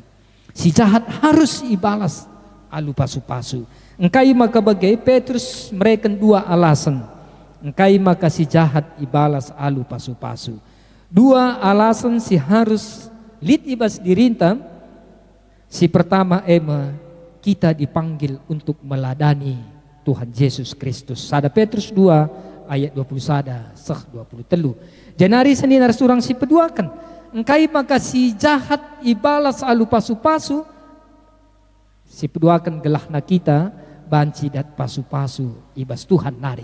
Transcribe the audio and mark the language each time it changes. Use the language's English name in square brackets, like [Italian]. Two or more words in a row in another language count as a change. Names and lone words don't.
[Batak Karo] Si jahat harus ibalas alu pasu-pasu. Engkai maka bagai Petrus mereka dua alasan. Engkai maka si jahat ibalas alu pasu-pasu. Dua alasan si harus lit ibas dirintam. [Indonesian] Si pertama kita dipanggil untuk meladani Tuhan Yesus Kristus. [Batak Karo] Sada Petrus 2 ayat 21 sah 23. Janari seninar surang si peduakan. Engkai maka si jahat ibalas alu pasu-pasu. Si peduakan gelahna kita banci dat pasu-pasu ibas Tuhan nari.